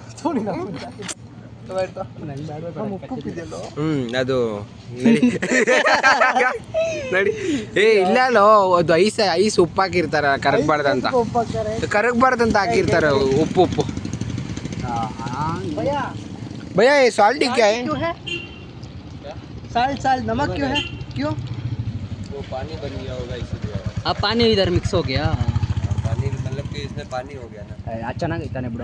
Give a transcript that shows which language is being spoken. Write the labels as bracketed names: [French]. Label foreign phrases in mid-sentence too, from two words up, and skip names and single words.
[Kannada] ಅದು ನಡಿ. ಇಲ್ಲೋ, ಅದು ಐಸ್ ಉಪ್ಪು ಹಾಕಿರ್ತಾರ, ಕರಗಬಾರ್ದಂತ ಹಾಕಿರ್ತಾರೆ. [Hindi] ಉಪ್ಪು भैया साल्ट क्या है? साल्ट नमक क्यों है? क्यों? वो पानी बन गया होगा इसलिए. अब पानी इधर मिक्स हो गया. पानी मतलब कि इसमें पानी हो गया ना. [Kannada] ಚೆನ್ನಾಗಿತ್ತಾನೆ ಬಿಡು.